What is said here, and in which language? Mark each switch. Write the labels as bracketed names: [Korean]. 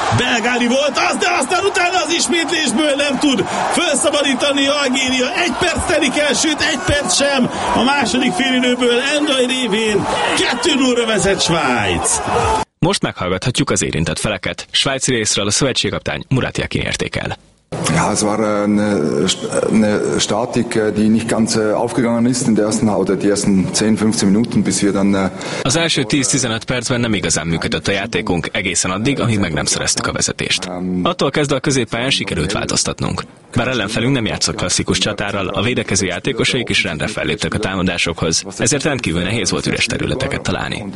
[Hungarian] Belgáli volt az, de aztán utána az ismétlésből nem tud felszabadítani Algéria. 1 perc telik el, sőt 1 perc sem. A második félidőből Endoy révén 2-0-ra vezet Svájc. Most meghallgathatjuk az érintett feleket. Svájci részről a szövetségkapitány Murat Yakin értékel. [German] Ja, es war eine Statik, die nicht ganz aufgegangen ist in der ersten oder die ersten 10-15 Minuten, bis wir dann. [Hungarian] Az első 10-15 percben nem igazán működött a játékunk, egészen addig, amíg meg nem szereztük a vezetést. Attól kezdve a középpályán sikerült változtatnunk. Bár ellenfelünk nem játszott klasszikus csatárral, a védekező játékosaik is rendre felléptek a támadásokhoz, ezért rendkívül nehéz volt üres területeket találni.